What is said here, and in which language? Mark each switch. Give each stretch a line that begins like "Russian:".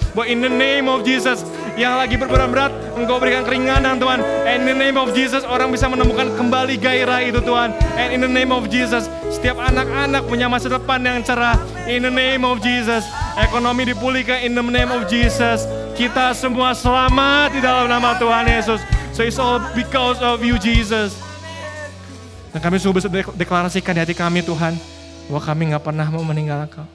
Indonesian: Bahwa
English: in the name of Jesus
Indonesian: yang lagi berat-berat Engkau berikan keringanan Tuhan.
English: And in the name of Jesus
Indonesian: orang bisa menemukan kembali gairah itu Tuhan.
English: And in the name of Jesus
Indonesian: setiap anak-anak punya masa depan yang cerah.
English: In the name of Jesus
Indonesian: ekonomi dipulihkan
English: in the name of Jesus.
Indonesian: Kita semua selamat di dalam nama Tuhan Yesus.
English: So it's all because of you Jesus.
Indonesian: Dan kami sungguh bisa deklarasikan di hati kami Tuhan, bahwa kami gak pernah mau meninggalkan Kau.